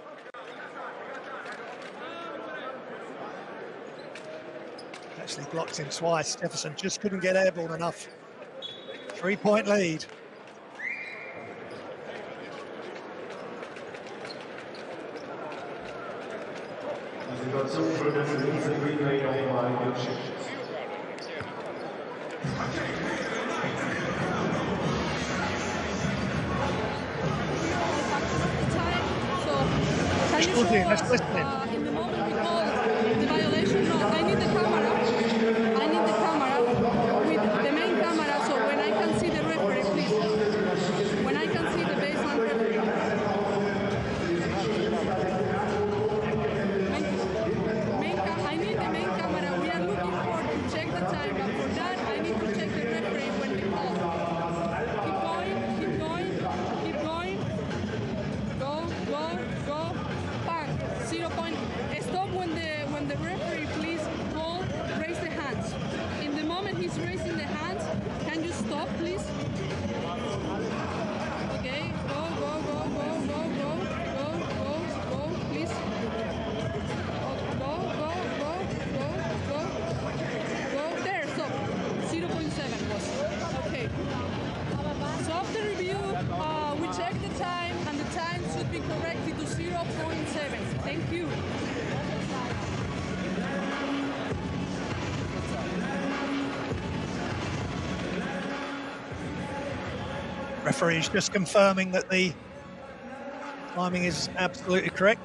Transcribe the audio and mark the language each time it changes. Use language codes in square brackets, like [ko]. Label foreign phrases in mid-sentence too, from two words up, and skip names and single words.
[en] Actually blocked him twice. Jefferson just couldn't get airborne enough. 3-point lead. [de] Situation für das nächste Relay nochmal geschickt. [en] Let's listen in. In the moment we call the violation, no, I need the camera. I need the camera with the main camera, so when I can see the referee, please. When I can see the baseline referee. I need the main camera. We are looking for to check the time, but for that I need to check the referee when we call. Keep going, keep going, keep going. Go, go, go. Bang. 0 point. Stop when the referee, please call, raise the hands. In the moment he's raising the hands, can you stop, please? Okay, go, go, go, go, go, go, go, go, go, please. Go, go, go, go, go, go. There, stop. 0.7 was. Okay. So after review, we check the time, and the time should be corrected to 0.7. Thank you. Referee is just confirming that the timing is absolutely correct.